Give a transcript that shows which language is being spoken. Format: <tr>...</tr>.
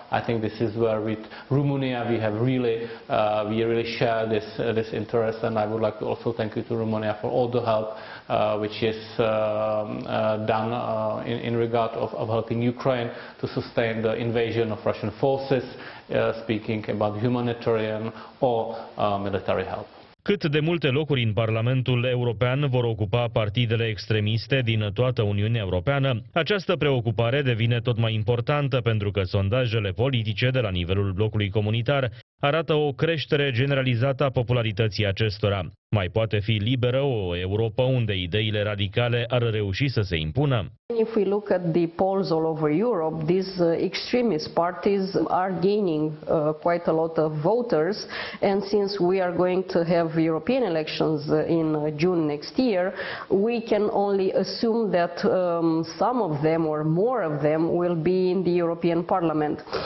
<en>I think this is where with Romania we really share this interest, and I would like to also thank you to Romania for all the help which is done in regard of helping Ukraine to sustain the invasion of Russian forces, speaking about humanitarian or military help.</en> <ro>Cât de multe locuri în Parlamentul European vor ocupa partidele extremiste din toată Uniunea Europeană, această preocupare devine tot mai importantă pentru că sondajele politice de la nivelul blocului comunitar arată o creștere generalizată a popularității acestora. Mai poate fi liberă o Europa unde ideile radicale ar reuși să se impună?</ro> <en>If we look at the polls all over Europe, these extremist parties are gaining quite a lot of voters, and since we are going to have European elections in June next year, we can only assume that some of them or more of them will be in the European Parliament.</en>